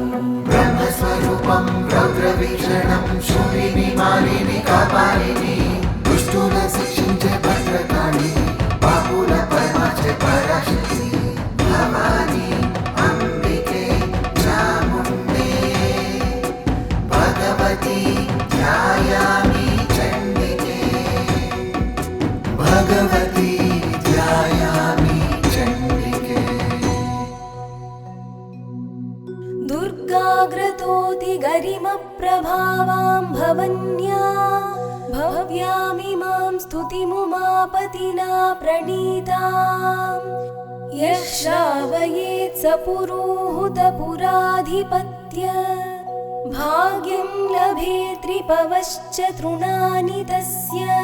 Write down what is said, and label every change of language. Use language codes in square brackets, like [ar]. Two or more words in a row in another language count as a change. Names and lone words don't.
[te] బ్రహ్మస్వరూపం రౌద్రవీక్షణం శూలిని మాలిని కాపాలిని దుష్టుల శిక్షించే భద్రకాళి పాపుల పరమాచే పరాశక్తి భవాని అంబికే చాముండే భగవతి ధ్యాయామి చండికే భగవతి ధ్యాయామి చండికే [sa] दुर्गाग्रतोति गरिमप्रभावां भवन्या भव्यामिमां स्तुतिमुमापतिना प्रणीताम् यः श्रावयेत् स पुरोहुतपुराधिपत्य भाग्यं लभेत्रिपवश्च तृणानि तस्य